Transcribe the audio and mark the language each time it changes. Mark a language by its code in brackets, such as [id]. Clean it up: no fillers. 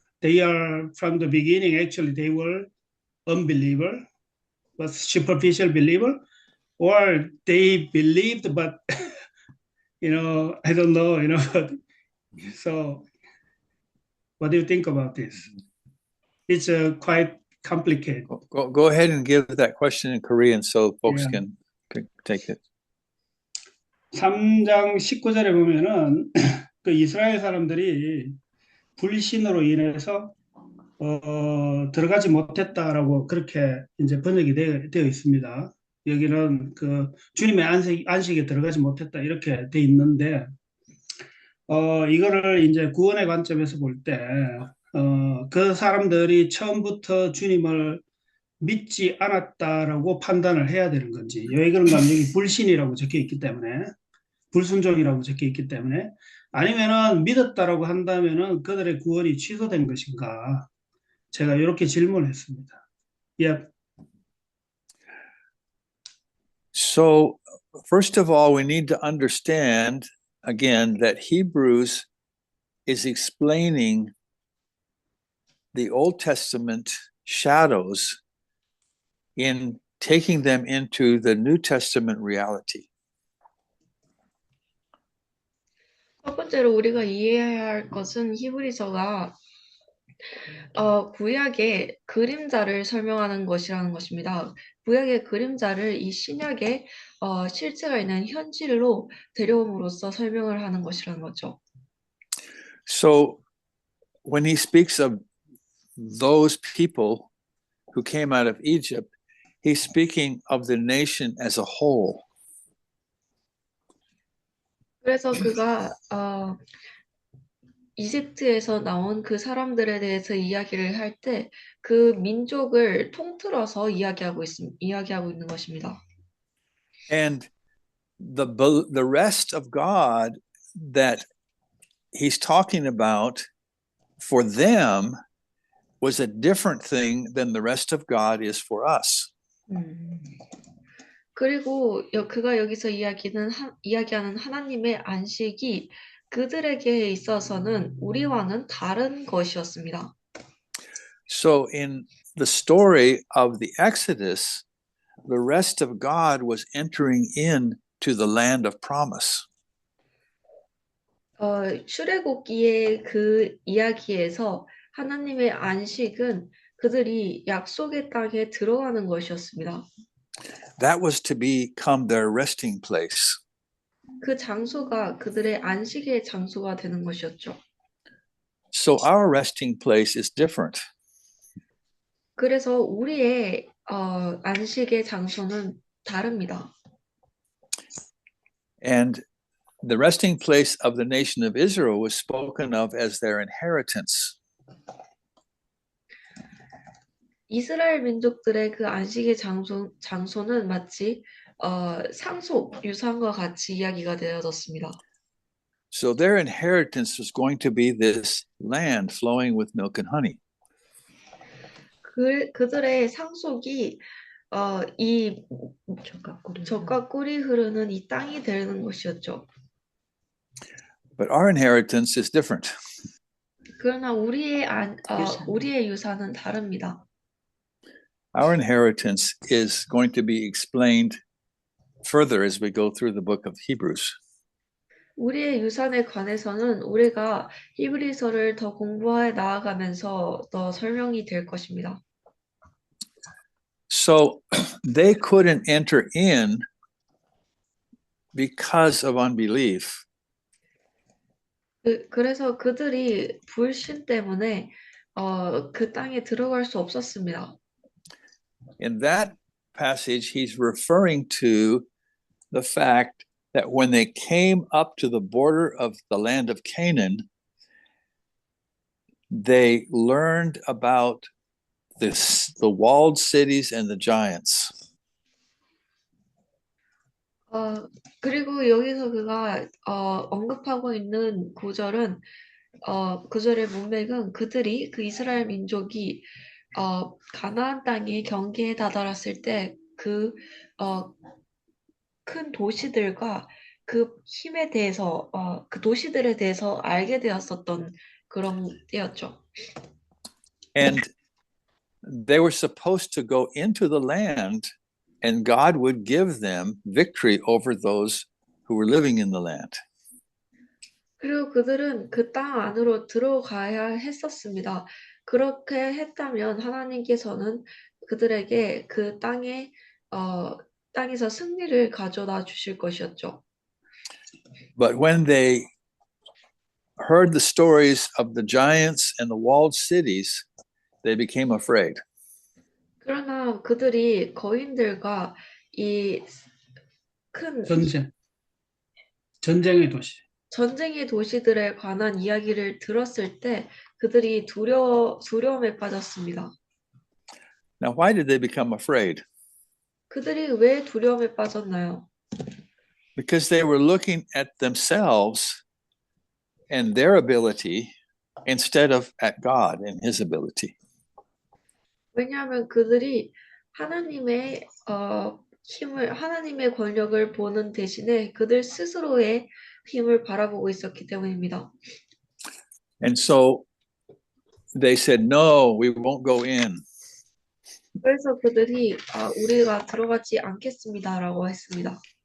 [en] They are from the beginning, actually they were unbeliever, but superficial believer, or they believed but I don't know. So what do you think about this? It's quite complicated. Go ahead and give that question in Korean so folks can take it. [ko] 3장 19절에 보면은 그 이스라엘 사람들이 불신으로 인해서 들어가지 못했다라고 그렇게 이제 번역이 되어 있습니다. 여기는 그 주님의 안식에 들어가지 못했다 이렇게 돼 있는데, 이거를 이제 구원의 관점에서 볼 때, 그 사람들이 처음부터 주님을 믿지 않았다라고 판단을 해야 되는 건지, 왜 그런가 하면 여기 불신이라고 적혀 있기 때문에, 불순종이라고 적혀 있기 때문에, 아니면은 믿었다라고 한다면은 그들의 구원이 취소된 것인가, 제가 이렇게 질문했습니다. [en] Yeah. So, first of all, we need to understand again that Hebrews is explaining the Old Testament shadows in taking them into the New Testament reality. [ko] 첫 번째로 우리가 이해해야 할 것은 히브리서가 구약의 그림자를 설명하는 것이라는 것입니다. 구약의 그림자를 이 신약의 실체가 있는 현실로 데려옴으로써 설명을 하는 것이라는 거죠. [en] So when he speaks of those people who came out of Egypt, he's speaking of the nation as a whole. [ko] 그래서 그가 이집트에서 나온 그 사람들에 대해서 이야기를 할 때 그 민족을 통틀어서 이야기하고 있는 것입니다. [en] And the rest of God that he's talking about for them was a different thing than the rest of God is for us. [ko] 그리고 그가 여기서 이야기하는 하나님의 안식이 그들에게 있어서는 우리와는 다른 것이었습니다. [en] So in the story of the Exodus, the rest of God was entering into the land of promise. [ko] 출애굽기의 그 이야기에서 하나님의 안식은 그들이 약속의 땅에 들어가는 것이었습니다. [en] That was to become their resting place. [ko] 그 장소가 그들의 안식의 장소가 되는 것이었죠. [en] So our resting place is different. [ko] 그래서 우리의 안식의 장소는 다릅니다. [en] And the resting place of the nation of Israel was spoken of as their inheritance. [ko] 이스라엘 민족들의 그 안식의 장소는 마치 상속, 유산과 같이 이야기가 되어졌습니다. [en] So their inheritance was going to be this land flowing with milk and honey. [ko] 그들의 상속이 이 젖과 꿀이 흐르는 이 땅이 되는 것이었죠. [en] But our inheritance is different. [ko] 그러나 우리의 유산은 다릅니다. [en] Our inheritance is going to be explained further as we go through the book of Hebrews. [ko] 우리의 유산에 관해서는 우리가 히브리서를 더 공부해 나아가면서 더 설명이 될 것입니다. [en] So they couldn't enter in because of unbelief. [ko] 그래서 그들이 불신 때문에 그 땅에 들어갈 수 없었습니다. [en] In that passage, he's referring to the fact that when they came up to the border of the land of Canaan, they learned about the walled cities and the giants. [ko] 그리고 여기서 그가 언급하고 있는 구절은 구절의 문맥은 그들이 그 이스라엘 민족이 가나안 땅의 경계에 다다랐을 때 그 큰 도시들과 그 힘에 대해서 그 도시들에 대해서 알게 되었었던 그런 때였죠. [en] And they were supposed to go into the land and God would give them victory over those who were living in the land. [ko] 그리고 그들은 그 땅 안으로 들어가야 했었습니다. 그렇게 했다면 하나님께서는 그들에게 그 땅에서 승리를 가져다 주실 것이었죠. [en] But when they heard the stories of the giants and the walled cities, they became afraid. [ko] 그러나 그들이 거인들과 이 큰 전쟁의 도시. 전쟁의 도시들에 관한 이야기를 들었을 때 그들이 두려움에 빠졌습니다. [en] Now, why did they become afraid? [ko] 그들이 왜 두려움에 빠졌나요? [en] Because they were looking at themselves and their ability instead of at God and his ability. [ko] 왜냐하면 그들이 하나님의 하나님의 권력을 보는 대신에 그들 스스로의 힘을 바라보고 있었기 때문입니다. [en] And so they said, no, we won't go in. [ko] 그래서 그들이 우리가 들어가지 않겠습니다라고 했습니다.